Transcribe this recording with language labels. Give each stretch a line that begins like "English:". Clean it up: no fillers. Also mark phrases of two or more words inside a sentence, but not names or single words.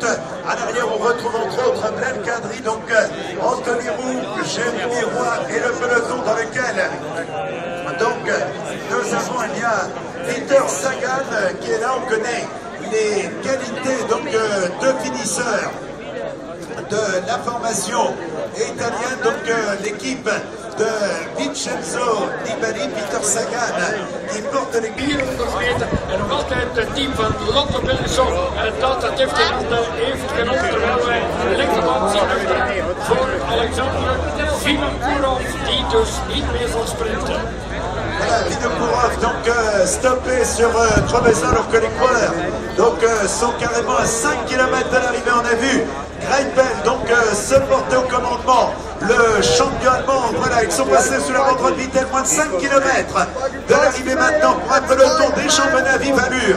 French: À l'arrière on retrouve entre autres Blaine Cadry, donc Anthony Roux, Jérémy Roy et le peloton dans lequel donc nous avons Peter Sagan qui est là. On connaît les qualités donc de finisseur de la formation italienne, donc l'équipe de Vincenzo Nibali. Peter Sagan die porte l'équipe.
Dutch: 400 meter en nog altijd het team van Lotto Belisol. En dat heeft de handen even genomen terwijl wij de linkerband zien voor Alexander Vinokourov die dus niet meer zal sprinten.
French: Voilà, Vinokourov donc stoppé sur Trevisan, alors que les coureurs donc, sont carrément à 5 km de l'arrivée. On a vu Greipel donc se porter au commandement. Le champion allemand, voilà, ils sont passés sous la banderole Vittel, moins de 5 km de l'arrivée maintenant pour un peloton des championnats à vive allure.